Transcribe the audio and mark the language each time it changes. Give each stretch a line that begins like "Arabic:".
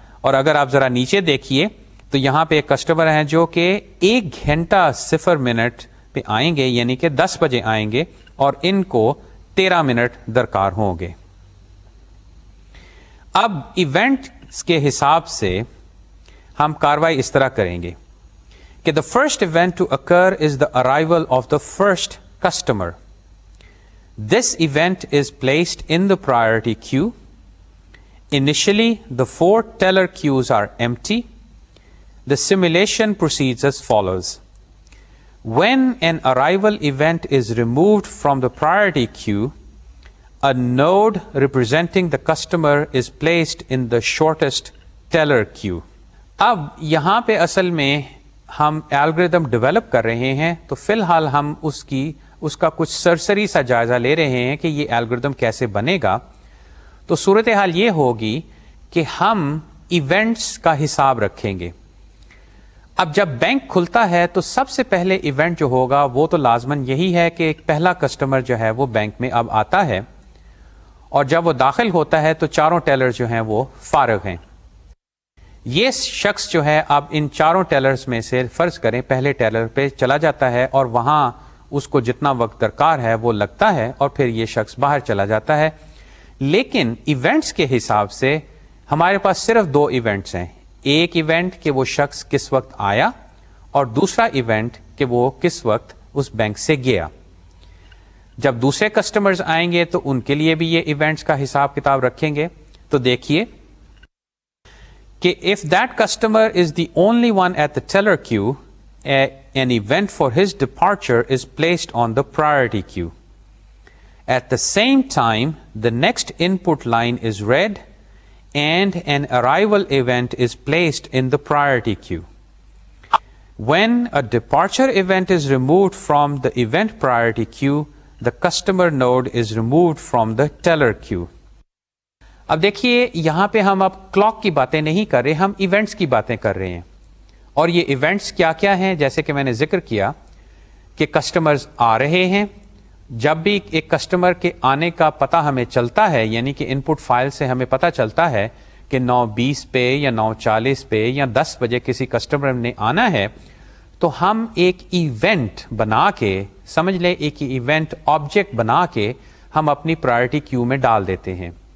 Urdu: اور اگر آپ ذرا نیچے دیکھیے تو یہاں پہ ایک کسٹمر ہیں جو کہ 1 گھنٹہ 0 منٹ پہ آئیں گے, یعنی کہ 10 بجے آئیں گے, اور ان کو 13 منٹ درکار ہوں گے. اب ایونٹ کے حساب سے ہم کاروائی اس طرح کریں گے کہ
English: the first event to occur is the arrival of the first customer. This event is placed in the priority queue. Initially, the 4 teller queues are empty. The simulation proceeds as follows. When an arrival event is removed from the priority queue, a node representing the customer is placed in the shortest teller queue.
Urdu: اب یہاں پہ اصل میں ہم algorithm develop کر رہے ہیں، تو فی الحال ہم اس کا کچھ سرسری سا جائزہ لے رہے ہیں کہ یہ الگوریدم کیسے بنے گا. تو صورتحال یہ ہوگی کہ ہم ایونٹس کا حساب رکھیں گے. اب جب بینک کھلتا ہے تو سب سے پہلے ایونٹ جو ہوگا وہ تو لازماً یہی ہے کہ ایک پہلا کسٹمر جو ہے وہ بینک میں اب آتا ہے، اور جب وہ داخل ہوتا ہے تو چاروں ٹیلر جو ہیں وہ فارغ ہیں. یہ شخص جو ہے اب ان چاروں ٹیلرز میں سے فرض کریں پہلے ٹیلر پہ چلا جاتا ہے، اور وہاں اس کو جتنا وقت درکار ہے وہ لگتا ہے، اور پھر یہ شخص باہر چلا جاتا ہے. لیکن ایونٹس کے حساب سے ہمارے پاس صرف دو ایونٹس ہیں. ایک ایونٹ کہ وہ شخص کس وقت آیا، اور دوسرا ایونٹ کہ وہ کس وقت اس بینک سے گیا. جب دوسرے کسٹمرز آئیں گے تو ان کے لیے بھی یہ ایونٹس کا حساب کتاب رکھیں گے. تو دیکھیے کہ
English: if that customer is the only one at the teller queue, an event for his departure is placed on the priority queue. At the same time, the next input line is read and an arrival event is placed in the priority queue. When a departure event is removed from the event priority queue, the customer node is removed from the teller queue.
Urdu: اب دیکھیے یہاں پہ ہم اب clock کی باتیں نہیں کر رہے، ہم ایونٹس کی باتیں کر رہے ہیں. اور یہ ایونٹس کیا کیا ہیں؟ جیسے کہ میں نے ذکر کیا کہ کسٹمرز آ رہے ہیں. جب بھی ایک کسٹمر کے آنے کا پتہ ہمیں چلتا ہے، یعنی کہ ان پٹ فائل سے ہمیں پتہ چلتا ہے کہ 9:20 پہ یا 9:40 پہ یا 10 بجے کسی کسٹمر نے آنا ہے، تو ہم ایک ایونٹ بنا کے، سمجھ لیں ایک ایونٹ آبجیکٹ بنا کے ہم اپنی پرائرٹی کیو میں ڈال دیتے ہیں.